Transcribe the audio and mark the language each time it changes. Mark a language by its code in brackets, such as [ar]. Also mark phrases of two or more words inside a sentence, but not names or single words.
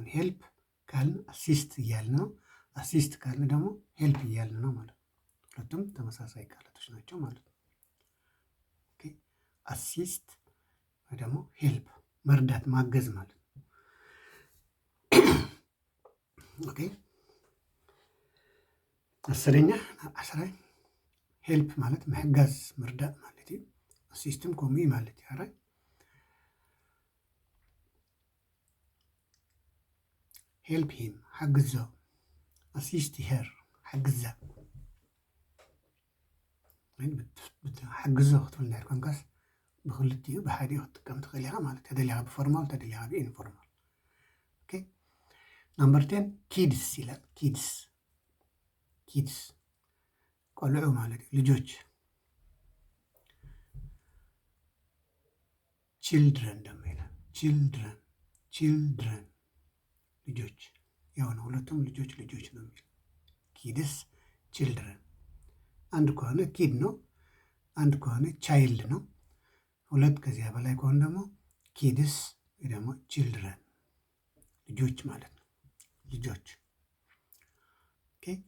[am] ሄልፕ ካልን አሲስት እያልን ነው። አሲስት ካልን ደግሞ ሄልፕ እያልን ነው ማለት ነው። ሁለቱም ተመሳሳይ ቃላቶች ናቸው ማለት ነው። [en] okay assist [am] ወይ ደግሞ ሄልፕ መርዳት ማገዝ ማለት ነው። ኦኬ 10ኛ ሄልፕ ማለት [ti] ምሕጋዝ ምርዳእ ማለት እዩ። [am] አሲስትም ከምኡ ማለት እዩ። [en] help him [ti] ሓግዞ፣ [en] assist her [ti] ሓግዛ፣ ሓግዞ ክትብል ናይ ኮንካስ ብክልቲኡ ብሓዲኡ ክትጥቀም ትኽእል ኢኻ ማለት ተደሊኻ ብፎርማል ተደሊኻ ብኢንፎርማል። [en] okay number 10 kids [ti] ይላል። [am] ኪድስ [ti] ቆልዑ ማለት እዩ፣ [am] ልጆች። ችልድረን ደግሞ ይላል። ችልድረን ልጆች፣ ያው ነው፣ ሁለቱም ልጆች ነው የሚል [en] kids, children። [am] አንድ ከሆነ ኪድ ነው፣ አንድ ከሆነ ቻይልድ ነው። ሁለት ከዚያ በላይ ከሆነ ደግሞ ኪድስ ወይ ደግሞ ችልድረን ልጆች ማለት ነው። ልጆች። ኦኬ